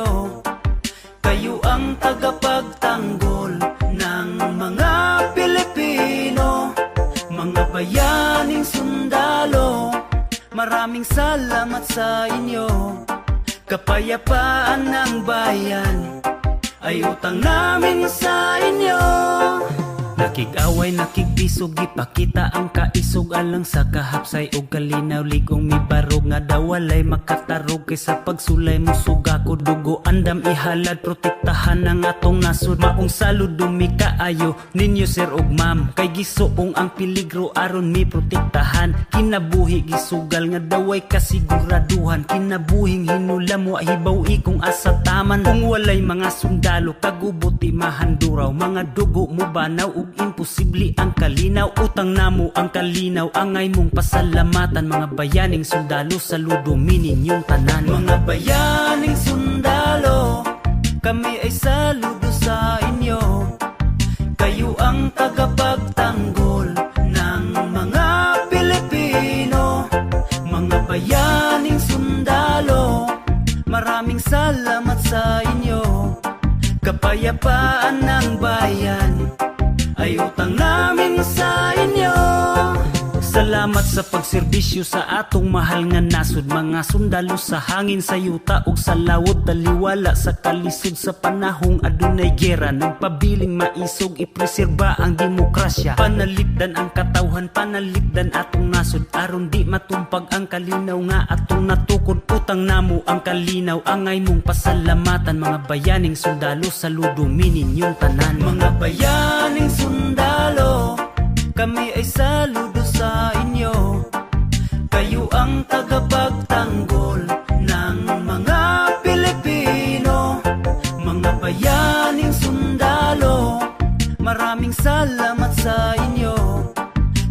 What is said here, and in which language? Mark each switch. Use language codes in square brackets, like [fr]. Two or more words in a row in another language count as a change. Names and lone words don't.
[tl] Kayo ang tagapagtanggol ng mga Pilipino. Mga bayaning sundalo, maraming salamat sa inyo. Kapayapaan ng bayan ay utang namin sa inyo. [ceb] Nakig-away, nakig-bisog, ipakita ang kaisog. Alang sa kahapsay o kalinaw, ligong mi barog. Nga dawalay makatarog, kaysa pagsulay mo suga ko dugo. Andam ihalad, protektahan ang atong nasod. Maong saludo mi kaayo ninyo sir ug ma'am. Kay gisuong ang peligro aron mi protektahan. Kinabuhi gisugal nga daway kasiguraduhan. Kinabuhing hinula mo hibaw-i kung asa taman. Kung walay mga sundalo, kagubuti mahanduraw. Mga dugo mo banaw ug imposible ang kalinaw. Utang namo ang kalinaw, angay mong pasalamatan. Mga bayaning sundalo, saludo mi ninyong tanan. [tl] Mga bayaning sundalo, kami ay saludo sa inyo. Kayo ang tagapagtanggol ng mga Pilipino. Mga bayaning sundalo, maraming salamat sa inyo. Kapayapaan ng bayan ay utang namin sa inyo. [ceb] Salamat sa pagserbisyo sa atong mahal nga nasod. Mga sundalo sa hangin, sa yuta ug sa lawod. Taliwala sa kalisod sa panahong adunay gera. Nagpabiling maisog, ipreserba ang demokrasya. Panalipdan ang katawhan, panalipdan atong nasod. Aron di matumpag ang kalinaw nga atong natukod. Utang namo ang kalinaw, angay mong pasalamatan. Mga bayaning sundalo, saludo mi ninyong tanan. [tl] Mga bayaning sundalo, kami ay saludo sa inyo. Kayo ang tagapagtanggol ng mga Pilipino. Mga bayaning sundalo, maraming salamat sa inyo.